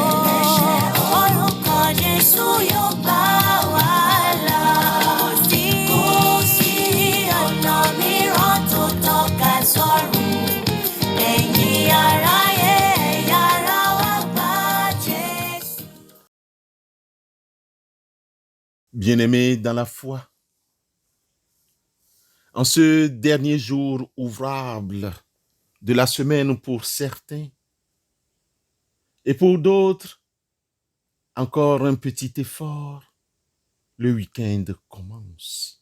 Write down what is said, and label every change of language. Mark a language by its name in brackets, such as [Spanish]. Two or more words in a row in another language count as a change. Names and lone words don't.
[Yoruba] Ẹlẹ́ṣẹ̀ orúkọ Jésù yóò gbà wá là. Kò sí ọ̀nà mìíràn tó tọ́ka sọ́run. Ẹ̀yin aráyé, ẹ yára wá gba Jésù. [French] Bien-aimés dans la foi, en ce dernier jour ouvrable de la semaine pour certains, et pour d'autres, encore un petit effort, le week-end commence.